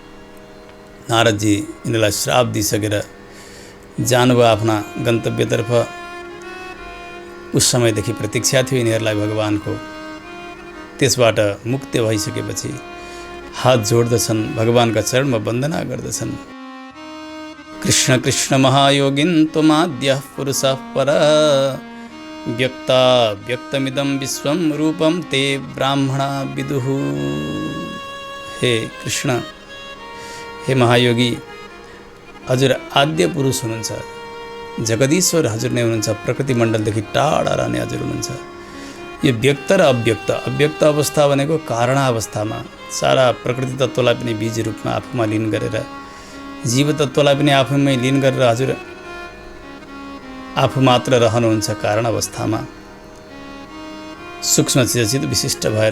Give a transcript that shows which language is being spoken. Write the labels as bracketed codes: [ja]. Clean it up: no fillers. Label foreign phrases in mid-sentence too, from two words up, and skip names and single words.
[ne] नारदजी यिनीहरूलाई श्राप दिइसकेर जानुभयो आफ्ना गन्तव्यतर्फ। उस समयदेखि प्रतीक्षा थियो यिनीहरूलाई भगवानको। त्यसबाट मुक्त भइसकेपछि हात जोड्दछन्, भगवानका चरणमा वन्दना गर्दछन्। [sa] कृष्ण कृष्ण महायोगिन् त्वमाद्यः पुरुषः पर, व्यक्ता व्यक्तमिदं विश्वं रूपं ते ब्राह्मणा विदुः। [ne] हे कृष्ण, हे महायोगी, हजुर आद्य पुरुष हुनुहुन्छ, जगदीश्वर हजुर नै हुनुहुन्छ। प्रकृति मण्डलदेखि टाढा रहने हजुर हुनुहुन्छ। यो व्यक्त र अव्यक्त, अव्यक्त अवस्था भनेको कारणावस्थामा सारा प्रकृति तत्त्वलाई पनि बीज रूपमा आफूमा लीन गरेर, जीव तत्त्वलाई पनि आफूमै लीन गरेर हजुर आफू मात्र रहनुहुन्छ कारण अवस्थामा, सूक्ष्म चित विशिष्ट भएर।